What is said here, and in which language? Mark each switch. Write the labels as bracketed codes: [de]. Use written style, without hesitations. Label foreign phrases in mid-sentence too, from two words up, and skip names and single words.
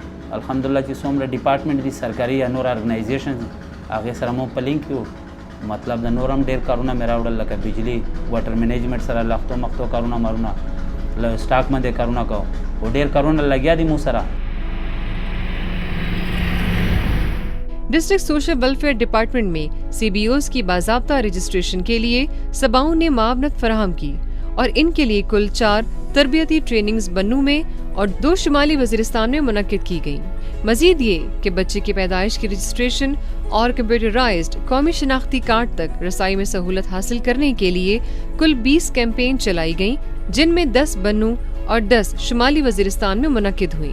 [ps] الحمدلله چې څومره ډپارټمنټ دي سرکاري یا نور ارګنایزیشن هغې سره مو په لینک یو، مطلب د نور هم ډېر کارونه مې راوړل، لکه بجلی [en] water management [ps] سره لختو مختو کارونه مرونه، له سټاک باندې کارونه کوو او ډېر کارونه لګیا دي مو سره. [ur] ڈسٹرکٹ سوشل ویلفیئر ڈیپارٹمنٹ میں CBOs کی باضابطہ رجسٹریشن کے لیے سباؤن نے معاونت فراہم کی اور ان کے لیے کل 4 تربیتی ٹریننگز بنوں میں اور 2 شمالی وزیرستان میں منعقد کی گئی. مزید یہ کہ بچے کی پیدائش کی رجسٹریشن اور کمپیوٹرائزڈ قومی شناختی کارڈ تک رسائی میں سہولت حاصل کرنے کے لیے کل 20 کیمپین چلائی گئیں، جن میں 10 بنوں اور 10 شمالی وزیرستان میں منعقد ہوئی.